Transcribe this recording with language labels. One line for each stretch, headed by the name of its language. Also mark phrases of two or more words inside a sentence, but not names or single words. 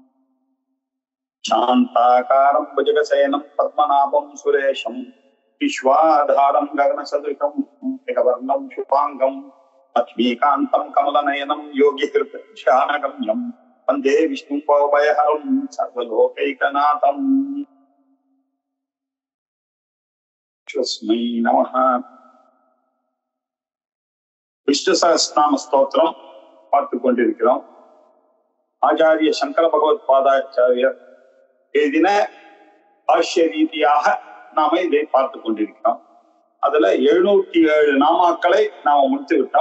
Sanskrit: शान्ताकारं भुजगशयनं पद्मनाभं सुरेशं विश्वाधारं गगनसदृशं मेघवर्णं शुभाङ्गं लक्ष्मीकान्तं कमलनयनं योगिहृदध्यानगम्यं वन्दे विष्णुं भवभयहरं सर्वलोकैकनाथम्। तस्मै नमः।
Tamil: விஷ்ணு சஹஸ்ரநாம ஸ்தோத்திரம் பார்த்து கொண்டிருக்கிறோம். ஆச்சாரிய சங்கர பகவத் பாதாச்சாரியர் எழுதின பாஷ்ய ரீதியாக நாம இதை பார்த்து கொண்டிருக்கிறோம். அதுல 707 நாமாக்களை நாம முடித்து விட்டோம்.